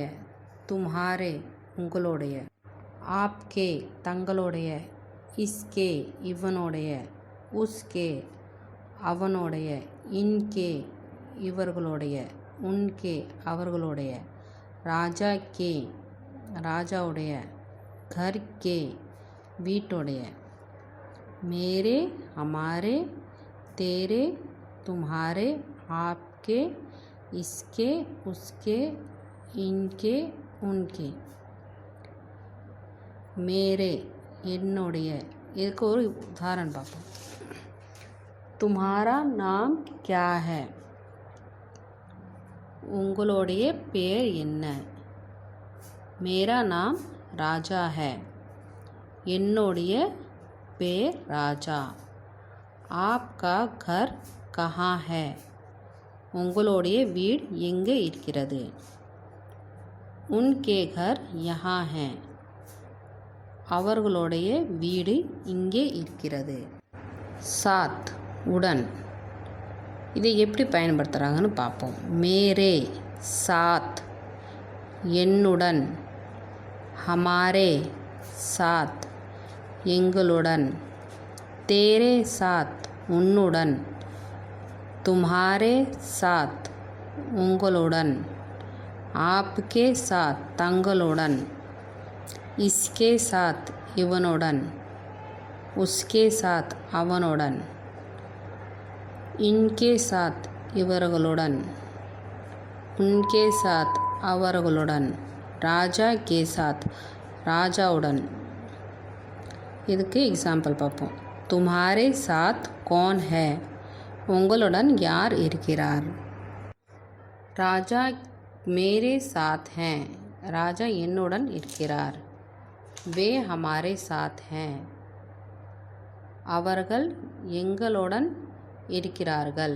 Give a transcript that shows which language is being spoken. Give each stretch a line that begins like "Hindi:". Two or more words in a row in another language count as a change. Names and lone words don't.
Tamil: தும்ஹாரே உங்களுடைய, ஆப்கே தங்களுடைய, இஸ்கே இவனுடைய, உஸ்கே அவனுடைய, இன்கே இவர்களுடைய, உன்கே அவர்களுடைய,
Hindi: राजा के
Tamil: ராஜாவுடைய,
Hindi: घर के
Tamil: வீட்டுடைய.
Hindi: मेरे, हमारे, तेरे, तुम्हारे, आपके, इसके, उसके, इनके, उनके.
Tamil: मेरे என்னுடைய. இதுக்கு ஒரு உதாரணம் பார்ப்போம்.
Hindi: तुम्हारा नाम क्या है?
Tamil: உங்களுடைய பேர் என்ன?
Hindi: मेरा नाम राजा है.
Tamil: என்னுடைய பேர் ராஜா.
Hindi: आपका घर कहाँ है?
Tamil: உங்களுடைய வீடு எங்கே இருக்கிறது?
Hindi: उनके घर यहाँ है.
Tamil: அவர்களுடைய வீடு இங்கே இருக்கிறது. சாத் உடன். இதை எப்படி பயன்படுத்துகிறாங்கன்னு பார்ப்போம்.
Hindi: मेरे साथ என்னுடன், हमारे साथ எங்களுடன், तेरे साथ உன்னுடன், तुम्हारे साथ உங்களுடன், आपके साथ தங்களுடன், इसके साथ இவனுடன், उसके साथ அவனுடன், इनके साथ இவர்களுடன், उनके साथ அவர்களுடன், ராஜா के साथ ராஜாவுடன்.
Tamil: இதுக்கு எக்ஸாம்பிள் பார்ப்போம்.
Hindi: तुम्हारे साथ कौन है?
Tamil: உங்களுடன் யார் இருக்கிறார்?
Hindi: राजा मेरे साथ है.
Tamil: ராஜா என்னுடன் இருக்கிறார்.
Hindi: वे हमारे साथ है.
Tamil: அவர்கள் எங்களுடன் இருக்கிறார்கள்.